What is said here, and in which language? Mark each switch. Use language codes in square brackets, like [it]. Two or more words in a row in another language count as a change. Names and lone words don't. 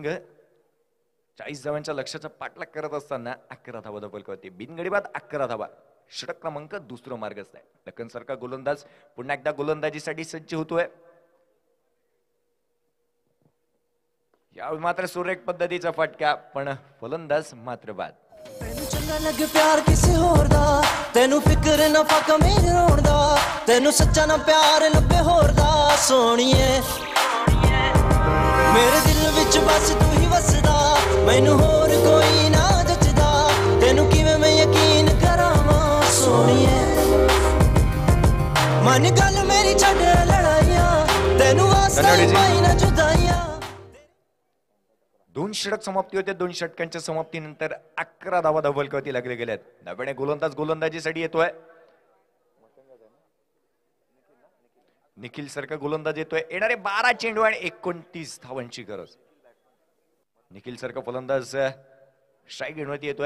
[mr] 40 धावांच्या लक्ष्याचा पाठलाग करत असताना 11 धावा फलकावरती. बिनगडी बाद 11 धावा. षटक क्रमांक दुसरं मार्गस्थ आहे. लखन सारखा गोलंदाज पुन्हा एकदा गोलंदाजीसाठी सज्ज होतोय. यावेळी मात्र सुरेख पद्धतीचा फटका, पण फलंदाज मात्र बाद. [pa] ਤੈਨੂੰ ਚੰਗਾ ਲੱਗੇ ਪਿਆਰ ਕਿਸੇ ਹੋਰ ਦਾ, ਤੈਨੂੰ ਫਿਕਰ ਨਾ ਫਾਕਾ ਮੇਰੇ ਰੋਣ ਦਾ, ਤੈਨੂੰ ਸੱਚਾ ਨਾ ਪਿਆਰ ਲੱਭੇ ਹੋਰ ਦਾ ਸੋਹਣੀਏ, ਮੇਰੇ ਦਿਲ ਵਿੱਚ ਬਸ ਤੂੰ ਹੀ ਵਸਦਾ, ਮੈਨੂੰ ਹੋਰ ਕੋਈ ਨਾ ਜੱਜਦਾ, ਤੈਨੂੰ ਕਿਵੇਂ ਮੈਂ ਯਕੀਨ ਕਰਾਵਾਂ ਸੋਹਣੀਏ, ਮਨ ਗੱਲ ਮੇਰੀ ਛੱਡ ਲੜਾਈਆਂ, ਤੈਨੂੰ ਵਾਸਤਾ ਪਾਈ ਨਾ ਜੁਦਾਈਆਂ. [mr] 2 षटक समाप्ती होते. 2 षटकांच्या समाप्तीनंतर 11 धावा फलकावरती लागले गेल्यात. नव्याने गोलंदाज गोलंदाजीसाठी येतोय. निखिल सारखा गोलंदाज येतोय. येणारे 12 चेंडू आणि 29 धावांची गरज. निखिल सारखा फलंदाज स्ट्राईक घेण्यावरती येतोय.